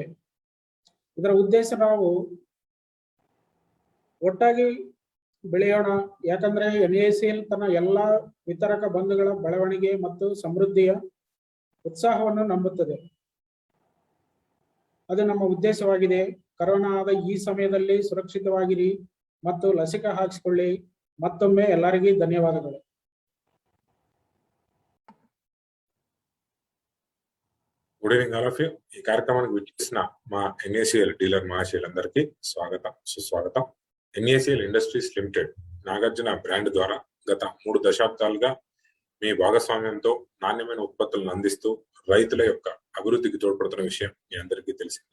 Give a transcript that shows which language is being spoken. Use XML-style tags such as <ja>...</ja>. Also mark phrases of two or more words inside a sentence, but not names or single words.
<kn>ಇದರ ಉದ್ದೇಶ ನಾವು ಒಟ್ಟಾಗಿ ಬೆಳೆಯೋಣ, ಯಾಕಂದ್ರೆ NACL ತನ್ನ ಎಲ್ಲ ವಿತರಕ ಬಂಧುಗಳ ಬೆಳವಣಿಗೆ ಮತ್ತು ಸಮೃದ್ಧಿಯ ಉತ್ಸಾಹವನ್ನು ನಂಬುತ್ತದೆ. ಅದು ನಮ್ಮ ಉದ್ದೇಶವಾಗಿದೆ. ಕರೋನಾದ ಈ ಸಮಯದಲ್ಲಿ ಸುರಕ್ಷಿತವಾಗಿರಿ ಮತ್ತು ಲಸಿಕೆ ಹಾಕಿಸಿಕೊಳ್ಳಿ. ಮತ್ತೊಮ್ಮೆ ಎಲ್ಲರಿಗೂ ಧನ್ಯವಾದಗಳು.</kn> <en>Good evening all of you.</en> <te>ఈ కార్యక్రమానికి విచ్చేసిన మా NACL డీలర్ మహాశయులందరికీ స్వాగతం, సుస్వాగతం. NACL ఇండస్ట్రీస్ లిమిటెడ్ నాగార్జున బ్రాండ్ ద్వారా గత 3 దశాబ్దాలుగా మీ భాగస్వామ్యంతో నాణ్యమైన ఉత్పత్తులను అందిస్తూ రైతుల యొక్క అభివృద్ధికి తోడ్పడుతున్న విషయం మీ అందరికీ తెలిసింది.</te>